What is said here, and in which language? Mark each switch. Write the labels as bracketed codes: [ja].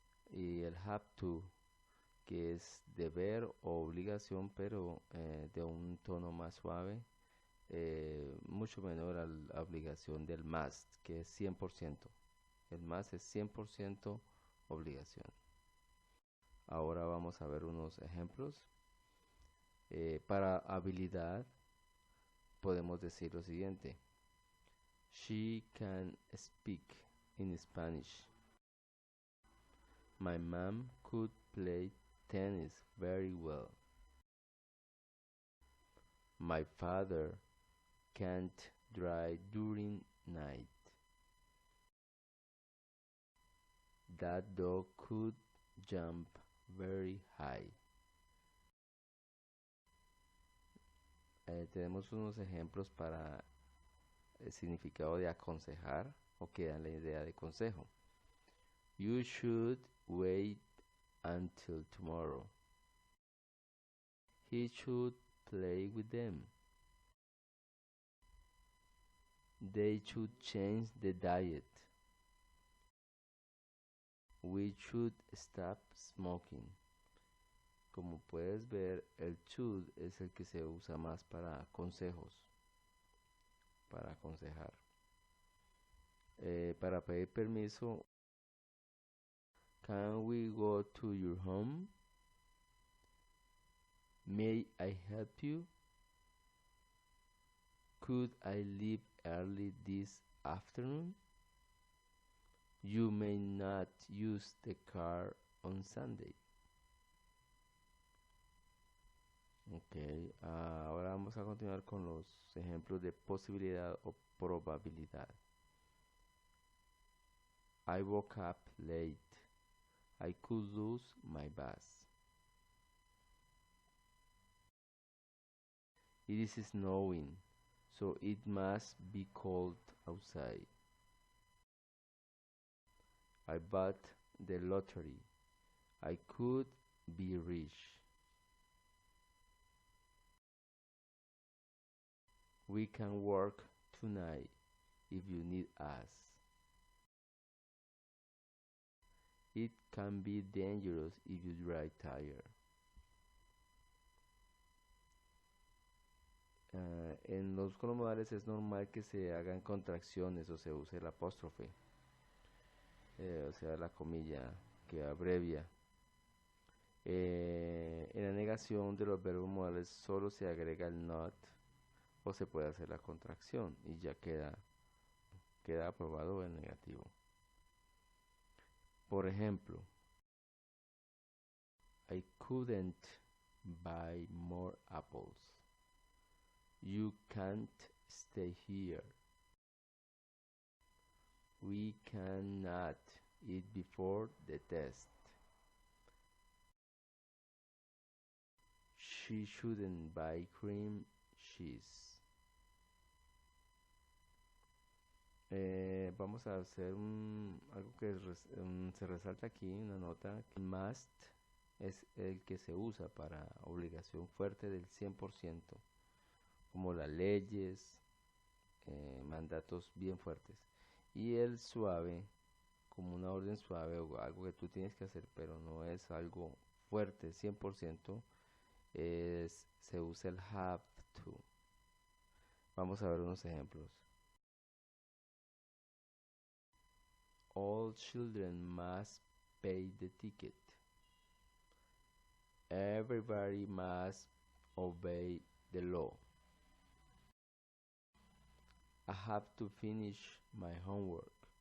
[es] Y el have to, que es deber o obligación, pero de un tono más suave, mucho menor a la obligación del must, que es 100%. El must es 100% obligación. Ahora vamos a ver unos ejemplos. Para habilidad podemos decir lo siguiente. [en] She can speak in Spanish. My mom could play tennis very well. My father can't drive during night. That dog could jump very high. [es] Tenemos unos ejemplos para el significado de aconsejar o que dan la idea de consejo. [en] You should wait until tomorrow. He should play with them. They should change the diet. We should stop smoking. [es] Como puedes ver, el should es el que se usa más para consejos, para aconsejar. Para pedir permiso, [en] can we go to your home? May I help you? Could I leave early this afternoon? You may not use the car on Sunday. [es] Ok, ahora vamos a continuar con los ejemplos de posibilidad o probabilidad. [en] I woke up late. I could lose my bus. It is snowing, so it must be cold outside. I bought the lottery. I could be rich. We can work tonight if you need us. It can be dangerous if you drive tired. [es] En los pronombrales es normal que se hagan contracciones o se use el apóstrofe, o sea, la comilla que abrevia. En la negación de los verbos modales solo se agrega el not o se puede hacer la contracción y ya queda aprobado el negativo. Por ejemplo, [en] I couldn't buy more apples. You can't stay here. We cannot eat before the test. She shouldn't buy cream cheese. [es] Vamos a hacer algo que se resalta aquí, una nota. Must es el que se usa para obligación fuerte del 100%, como las leyes, mandatos bien fuertes. Y el suave, como una orden suave o algo que tú tienes que hacer, pero no es algo fuerte, 100%, se usa el have to. Vamos a ver unos ejemplos. [en] All children must pay the ticket. Everybody must obey the law. I have to finish my homework.